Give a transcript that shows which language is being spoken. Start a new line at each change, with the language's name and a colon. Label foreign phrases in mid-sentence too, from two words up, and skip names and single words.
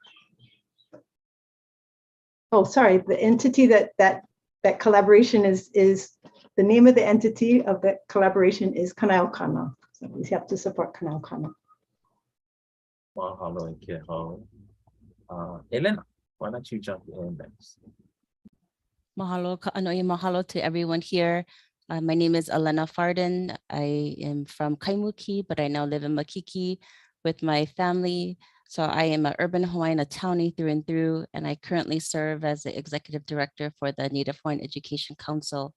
English: Oh, sorry, the entity that collaboration is the name of the entity of that collaboration is Kana'aukana. So we have to support Kana'aukana. Mahalo, Kehau. Elena, why don't you jump in next? Mahalo, ka'anoi, mahalo to everyone here. My name is Elena Farden. I am from Kaimuki, but I now live in Makiki with my family. So I am an urban Hawaiian, a townie through and through, and I currently serve as the executive director for the Native Hawaiian Education Council.